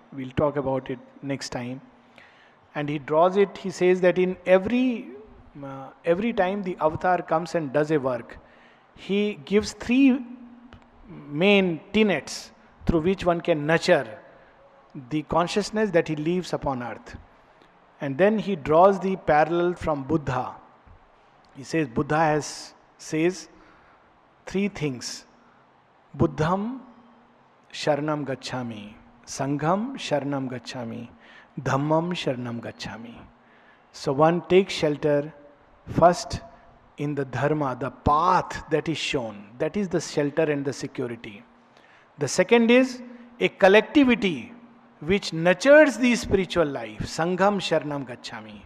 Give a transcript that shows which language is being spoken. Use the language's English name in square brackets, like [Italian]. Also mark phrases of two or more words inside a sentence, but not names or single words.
[English] We'll talk about it next time. And he draws it, he says that in every time the avatar comes and does a work, he gives 3 main tenets through which one can nurture the consciousness that he leaves upon earth. And then he draws the parallel from Buddha. He says Buddha says 3 things. [Pali] Buddham Sharanam Gacchami, Sangham Sharanam Gacchami, Dhammam Sharanam Gacchami. [English] So one takes shelter first in the dharma, the path that is shown. That is the shelter and the security. The second is a collectivity which nurtures the spiritual life. [Pali] Sangham Sharanam Gacchami.